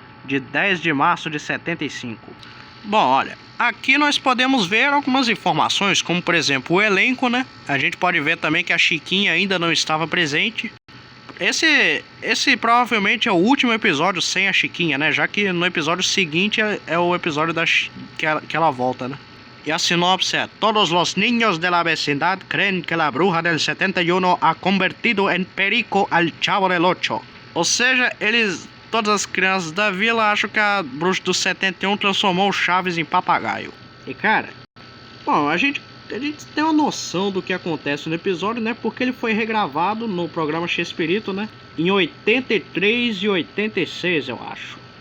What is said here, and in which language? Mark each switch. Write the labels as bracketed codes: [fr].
[pt] De 10 de março de 75. Bom, olha, aqui nós podemos ver algumas informações, como por exemplo o elenco, né? A gente pode ver também que a Chiquinha ainda não estava presente. Esse provavelmente é o último episódio sem a Chiquinha, né? Já que no episódio seguinte é o episódio que ela volta, né? E a sinopse é: [es] todos os niños de la vecindad creen que la bruja del 71 ha convertido en perico al Chavo del Ocho. [pt] Ou seja, todas as crianças da vila acham que a bruxa do 71 transformou o Chaves em papagaio. E cara, bom, a gente tem uma noção do que acontece no episódio, né? Porque ele foi regravado no programa Chespirito, né? Em 83 e 86, eu acho.